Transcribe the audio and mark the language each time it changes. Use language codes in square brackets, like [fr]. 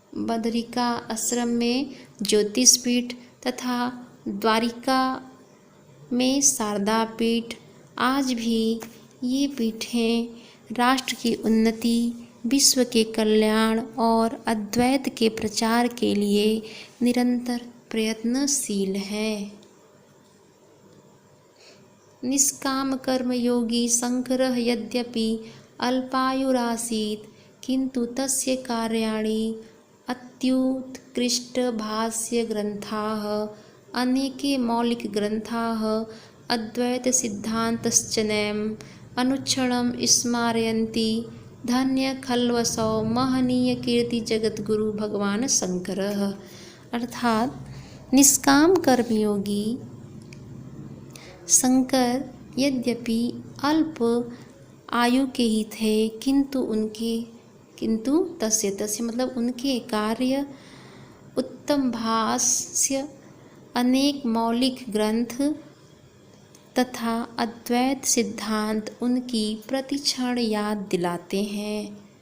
[hi] बदरिका आश्रम में ज्योतिष पीठ तथा द्वारिका में शारदा पीठ, आज भी ये पीठें राष्ट्र की उन्नति, विश्व के कल्याण और अद्वैत के प्रचार के लिए निरंतर प्रयत्नशील हैं। [sa] निष्काम कर्म योगी शंकरः यद्यपि अल्पायुरासीत् किंतु तस्य कार्याणि अत्युत्कृष्टभाष्यग्रन्थाः अनेके मौलिकग्रन्थाः अद्वैतसिद्धान्तश्चनैम् अनुक्षणं स्मारयन्ति। धन्य खल्वसौ महनीय कीर्ति जगद्गुरु भगवान शंकरः, [hi] अर्थात निष्काम कर्मयोगी शंकर यद्यपि अल्प आयु के ही थे किंतु तस्य मतलब उनके कार्य, उत्तम भाष्य, अनेक मौलिक ग्रंथ तथा अद्वैत सिद्धांत उनकी प्रतिक्षण याद दिलाते हैं।